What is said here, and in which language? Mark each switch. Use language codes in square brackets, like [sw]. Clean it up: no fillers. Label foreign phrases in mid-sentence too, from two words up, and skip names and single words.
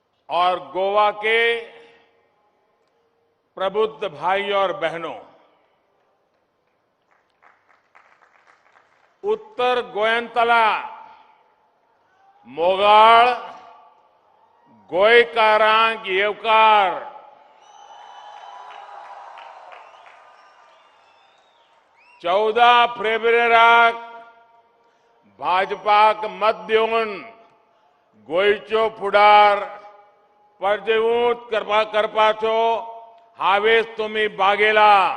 [hi] और गोवा के प्रबुद्ध भाई और बहनों, [kok] उत्तर गोयंतला, मोगाळ, गोयकारांक येवकार, चौदा फेब्रुवारीक भाजपाक मत दिवन गोंयच्यो फुडार परजैवूत करपाचो हावेस तुमी बागेला.